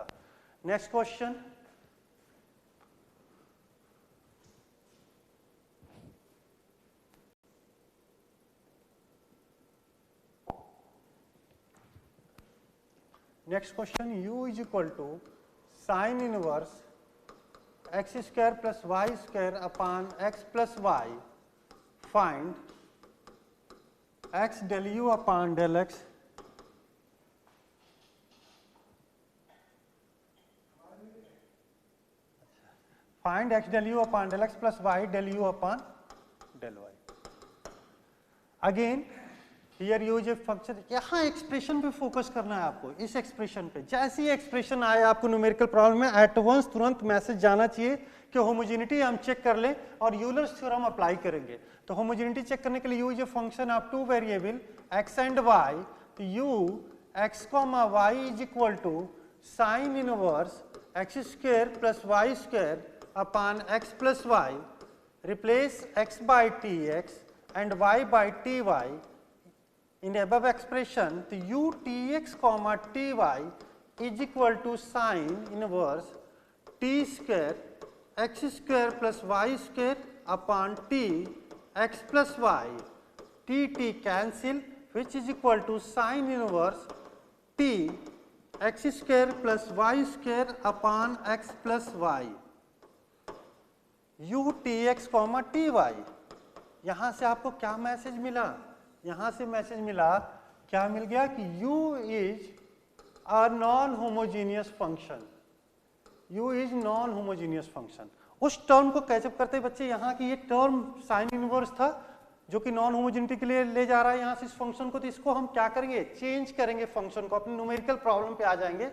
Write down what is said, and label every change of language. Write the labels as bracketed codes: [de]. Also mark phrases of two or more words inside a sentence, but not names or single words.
[en] next question, next question, u is equal to sine inverse x square plus y square upon x plus y, find x del u upon del x find x del u upon del x plus y del u upon del y। again here use a function, [hi] यहाँ एक्सप्रेशन पे फोकस करना है आपको, इस एक्सप्रेशन पे। जैसे ही एक्सप्रेशन आए आपको [en] numerical problem [hi] में [en] at once [hi] तुरंत मैसेज जाना चाहिए कि होमोजेनिटी हम चेक कर लें और [en] Euler's theorem apply [hi] करेंगे। तो होमोजेनिटी चेक करने के लिए [en] use a function of two variable x and y. तो u x comma y is equal to sine inverse x square plus y square upon x plus y, replace x by tx and y by ty in the above expression. The u tx comma ty is equal to sine inverse t square x square plus y square upon t x plus y, t cancel, which is equal to sine inverse t x square plus y square upon x plus y, u tx comma t y. [hi] यहां से आपको क्या मैसेज मिला, यहां से मैसेज मिला, क्या मिल गया कि [en] u is a non homogeneous function, u is non homogeneous function. [hi] उस टर्म को कैसे करते हैं बच्चे, यहाँ की ये टर्म [en] sine inverse [hi] था जो कि [en] non homogeneity [hi] के लिए ले जा रहा है यहाँ से इस फंक्शन को, तो इसको हम क्या करेंगे, चेंज करेंगे फंक्शन को, अपने [en] numerical problem [hi] पे आ जाएंगे।